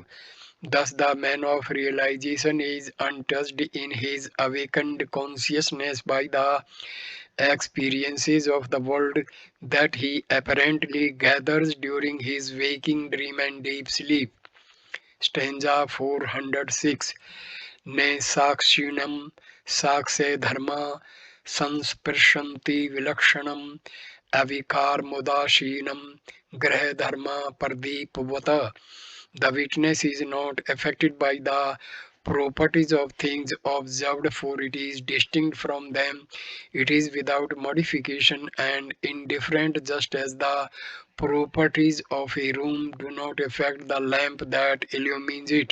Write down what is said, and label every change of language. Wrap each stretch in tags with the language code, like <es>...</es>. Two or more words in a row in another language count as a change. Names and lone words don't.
<en>Thus, the man of realization is untouched in his awakened consciousness by the experiences of the world that he apparently gathers during his waking dream and deep sleep. Stanza 406.</en> <sa>न साक्षिणं साक्ष्य धर्माः संस्पृशन्ति विलक्षणम् अविकारमुदासीनं ग्रहधर्म प्रदीपवत्.</sa> <en>The witness is not affected by the properties of things observed, for it is distinct from them. It is without modification and indifferent, just as the properties of a room do not affect the lamp that illumines it.</en>